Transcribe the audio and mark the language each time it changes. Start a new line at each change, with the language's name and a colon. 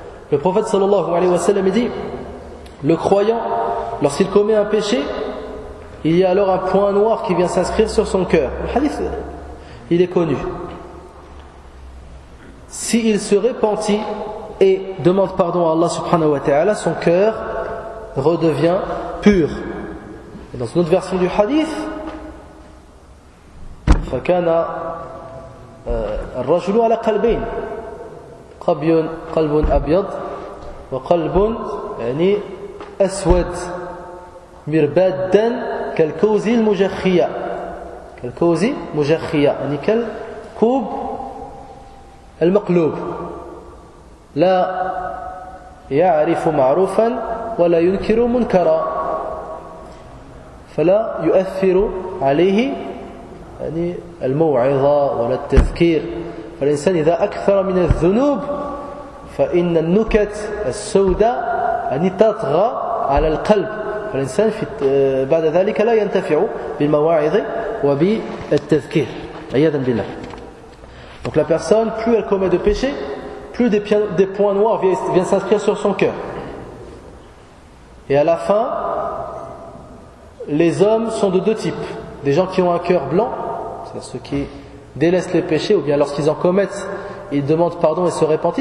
French: Le prophète sallallahu alayhi wa sallam dit le croyant, lorsqu'il commet un péché, il y a alors un point noir qui vient s'inscrire sur son cœur. Le hadith, il est connu. S'il se repentit et demande pardon à Allah subhanahu wa ta'ala, son cœur redevient pur. Et dans une autre version du hadith,
Arabic: فَكَانَ الرَّجُلُ عَلَى قَلْبَيْنِ قَلْبٌ أَبْيَضٌ وَقَلْبٌ يعني أَسْوَدٌ مِرْبَادًا كَالْكَوْزِ الْمُجَخِّيَةِ كَالْكَوْزِ مُجَخِّيَةِ يعني كالكوب المقلوب لا يعرف معروفا ولا ينكر منكرا فلا يؤثر عليه يعني الموعظة ولا التذكير. فالإنسان إذا أكثر من الذنوب فإن النكت السوداء يعني تطغى على القلب فالإنسان بعد ذلك لا ينتفع بالمواعظ وبالتذكير عياذا بالله.
French: Donc la personne, plus elle commet de péché, plus des points noirs viennent s'inscrire sur son cœur. Et à la fin, les hommes sont de deux types. Des gens qui ont un cœur blanc, c'est ceux qui délaissent les péchés, ou bien lorsqu'ils en commettent, ils demandent pardon et se répentent.